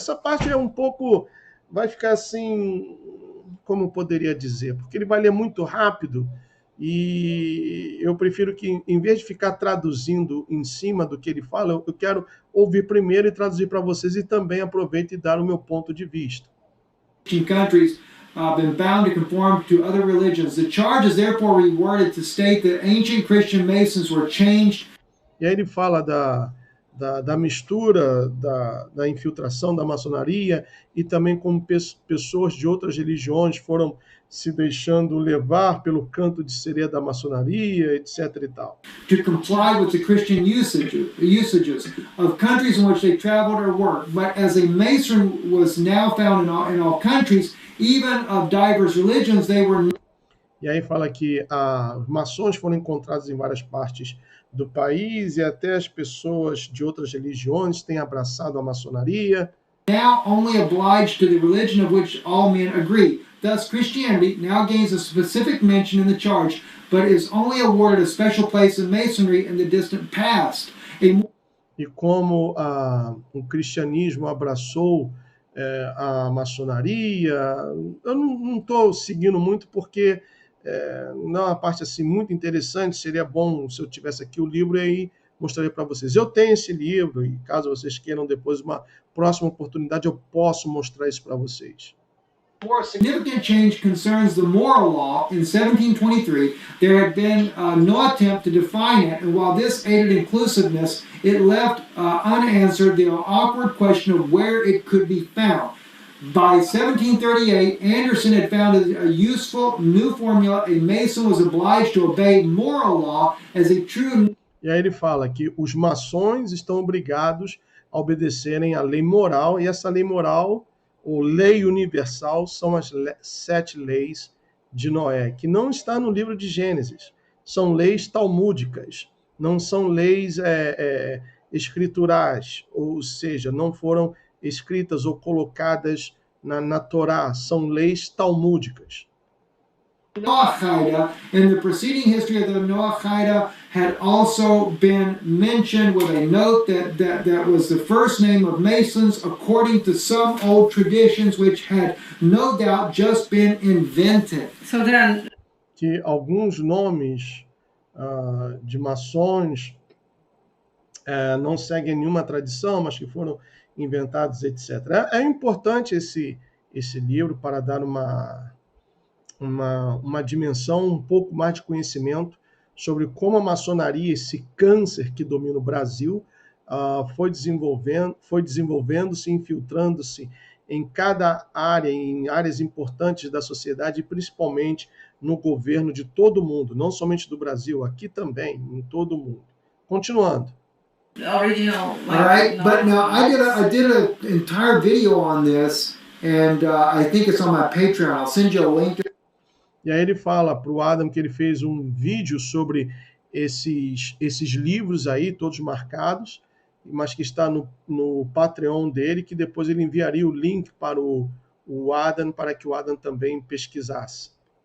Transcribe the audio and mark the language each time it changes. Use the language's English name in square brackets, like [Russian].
[Portuguese] Essa parte é um pouco, vai ficar assim, como eu poderia dizer, porque ele vai ler muito rápido e eu prefiro que, em vez de ficar traduzindo em cima do que ele fala, eu quero ouvir primeiro e traduzir para vocês e também aproveito e dar o meu ponto de vista. [English] Countries been bound to conform to other religions. The charge is therefore reworded to state that ancient Christian Masons were changed. [Portuguese] E aí ele fala da mistura, da infiltração da maçonaria e também como pessoas de outras religiões foram se deixando levar pelo canto de sereia da maçonaria, etc. e tal. [English] To comply with the Christian usages of countries in which they traveled or worked. But as a Mason was now found in all countries, even of diverse religions, they were... [Portuguese] E aí fala que os maçons foram encontrados em várias partes do país e até as pessoas de outras religiões têm abraçado a maçonaria. [English] Now only obliged to the religion of which all men agree. Thus, Christianity now gains a specific mention in the charge, but is only awarded a special place in Masonry in the distant past. [Portuguese] E como o cristianismo abraçou a maçonaria, eu não estou seguindo muito porque não é uma parte assim muito interessante. Seria bom se eu tivesse aqui o livro e aí mostraria para vocês. Eu tenho esse livro e caso vocês queiram depois uma próxima oportunidade eu posso mostrar isso para vocês. [English] More significant change concerns the moral law. In 1723, there had been no attempt to define it, and while this aided inclusiveness, it left unanswered the awkward question of where it could be found. By 1738, Anderson had found a useful new formula. A Mason was obliged to obey moral law as a true... [Portuguese] E aí ele fala que os maçons estão obrigados a obedecerem à lei moral, e essa lei moral, ou lei universal, são as 7 leis de Noé, que não está no livro de Gênesis. São leis talmúdicas, não são leis escriturais, ou seja, não foram escritas ou colocadas na Torá, são leis talmúdicas. [English] Noahide, in the preceding history of the Noahide, had also been mentioned with a note that was the first name of Masons according to some old traditions which had no doubt just been invented. So then, [Portuguese] que alguns nomes de maçons não seguem nenhuma tradição, mas que foram inventados, etc. É importante esse livro para dar uma dimensão, um pouco mais de conhecimento sobre como a maçonaria, esse câncer que domina o Brasil, foi desenvolvendo-se, infiltrando-se em cada área, em áreas importantes da sociedade, e principalmente no governo de todo mundo, não somente do Brasil, aqui também, em todo o mundo. Continuando. original. [English] All right, but now I did an entire video on this, and I think it's on my Patreon. I'll send you a link. [Portuguese] E aí ele fala para o Adam que ele fez um vídeo sobre esses livros aí, todos marcados, mas que está no Patreon dele, que depois ele enviaria o link para o Adam, para que o Adam também pesquisasse.